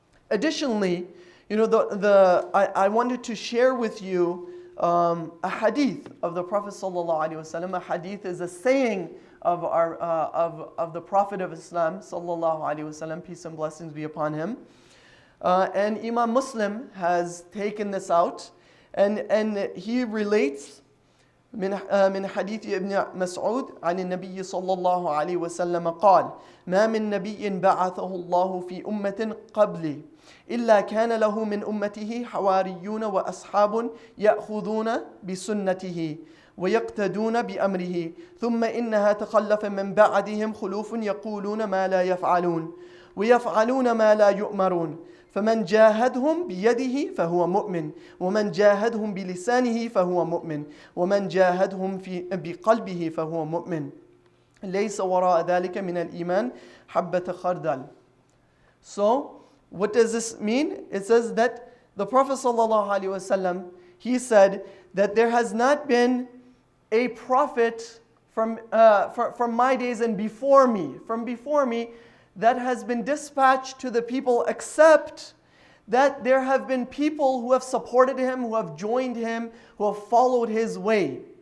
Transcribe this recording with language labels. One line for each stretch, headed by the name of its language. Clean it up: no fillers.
English: Additionally, you know, I wanted to share with you a hadith of the Prophet ﷺ. A hadith is a saying of the Prophet of Islam ﷺ, peace and blessings be upon him. And Imam Muslim has taken this out, and he relates
Arabic: من حديث ابن مسعود عن النبي صلى الله عليه وسلم قال ما من نبي بعثه الله في أمة قبلي إلا كان له من أمته حواريون وأصحاب يأخذون بسنته ويقتدون بأمره ثم إنها تخلف من بعدهم خلوف يقولون ما لا يفعلون ويفعلون ما لا يؤمرون فمن جاهدهم بيده فهو مؤمن ومن جاهدهم بلسانه فهو مؤمن ومن جاهدهم بقلبه فهو مؤمن ليس وراء ذلك من الإيمان حبة خردل.
English: So, what does this mean? It says that the Prophet ﷺ, he said that there has not been a prophet from my days and before me, that has been dispatched to the people, except that there have been people who have supported him, who have joined him, who have followed his way.